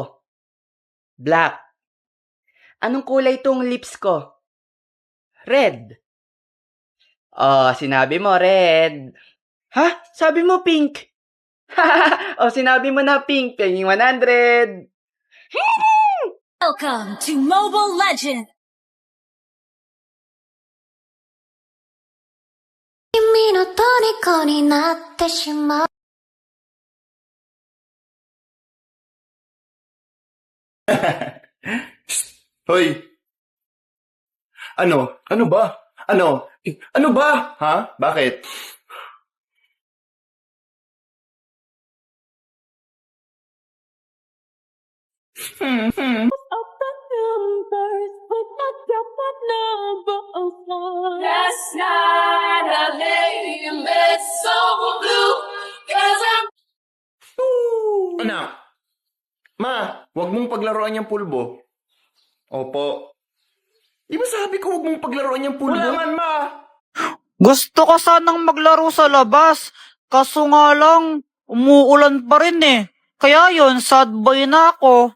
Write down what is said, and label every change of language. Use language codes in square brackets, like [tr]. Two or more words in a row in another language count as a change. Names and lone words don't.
[en] Black. [tl] Anong kulay tong lips ko? Red. Sinabi mo red. Ha? Sabi mo pink. Sinabi mo na pink. Pingin 100. [en] Welcome to Mobile Legends! [ja] 君の虜になってしまう [tl] Hoy! Ano? Ano ba? Ano? Ano ba? Ha? Bakit? [en] Last night I lay in bed so blue, 'cause I'm [tl] Anak! Ma, wag mong paglaruan yung pulbo. Opo. Di ba sabi ko wag mong paglaruan yung pulbo? Wala man, ma! Gusto ko sanang maglaro sa labas. Kaso nga lang, umuulan pa rin Kaya yun, [en] sad boy [tl] na ako.